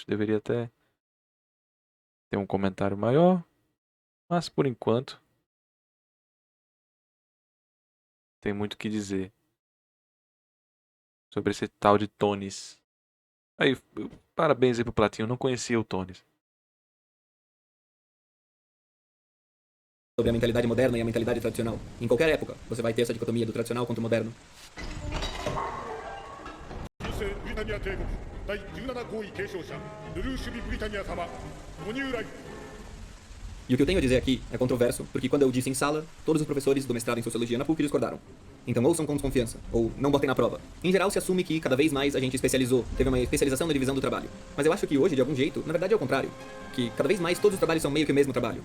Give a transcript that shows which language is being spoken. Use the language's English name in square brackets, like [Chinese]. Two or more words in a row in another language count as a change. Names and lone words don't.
[Portuguese] Deveria até ter um comentário maior, mas por enquanto tem muito o que dizer sobre esse tal de Tonis. Aí, parabéns aí pro Platinho, eu não conhecia o Tonis. Sobre a mentalidade moderna e a mentalidade tradicional. Em qualquer época, você vai ter essa dicotomia do tradicional contra o moderno. [Japanese] 旧世ブリタニア帝国第17号位継承者ルルーシュビ・ブリタニア様ご入来 [Portuguese] E o que eu tenho a dizer aqui é controverso, porque quando eu disse em sala, todos os professores do mestrado em Sociologia na PUC discordaram. Então ouçam com desconfiança, ou não botem na prova. Em geral se assume que cada vez mais a gente especializou, teve uma especialização na divisão do trabalho. Mas eu acho que hoje, de algum jeito, na verdade é o contrário. Que cada vez mais todos os trabalhos são meio que o mesmo trabalho.